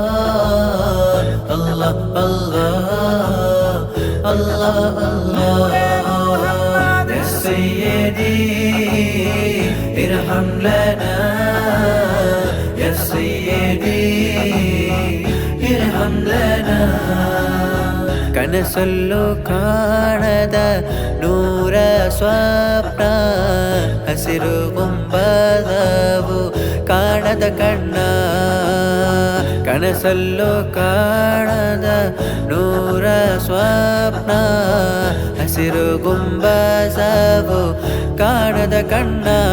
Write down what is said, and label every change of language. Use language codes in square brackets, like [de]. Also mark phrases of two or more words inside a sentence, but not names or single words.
[ar] الله الله الله الله يا سيدي ارحم لنا يا سيدي ارحم لنا [kn] ಕನಸಲ್ಲೂ ಕಾಣದ ನೂರ ಸ್ವಪ್ನ ಹಸಿರು ಗುಂಬದವು ಕಾಣದ ಕಣ್ಣ ಕನಸಲ್ಲೂ ಕಾಣದ ನೂರ ಸ್ವಪ್ನ ಹಸಿರು ಗುಂಬದವು ಕಾಣದ ಕಣ್ಣ